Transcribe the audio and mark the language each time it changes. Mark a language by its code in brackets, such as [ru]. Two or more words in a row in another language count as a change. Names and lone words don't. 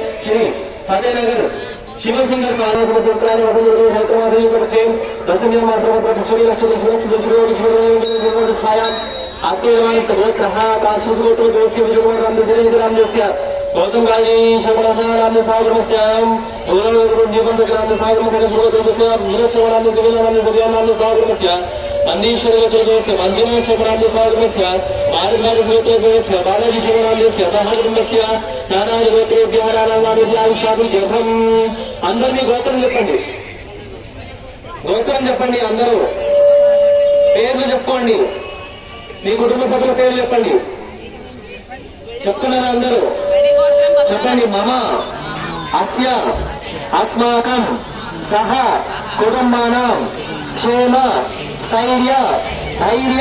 [sa] श्री फतेहनगर शिवसुंदर महाराज दशमी गौतम गाजी शंकराचार्य सागरस्याम मंदीश्वरस्य मंजुनाथ शंकराचार्य सागरस्य भारद्वाजस्य बालाजी शंकराचार्य सहकुटुंबस्य नानाज गोत्रेभ्यः नानानामिति आयुष्याभिवृद्ध्यर्थं [te] అందరూ మీ గోత్రం చెప్పండి. గోత్రం చెప్పండి. అందరూ పేర్లు చెప్పుకోండి. మీ కుటుంబ సభ్యుల పేర్లు చెప్పండి. చెప్తున్నారు అందరూ చెప్పండి. [sa] मम अस्य अस्माकं सह कुटुम्बानां क्षेम स्थैर्य धैर्य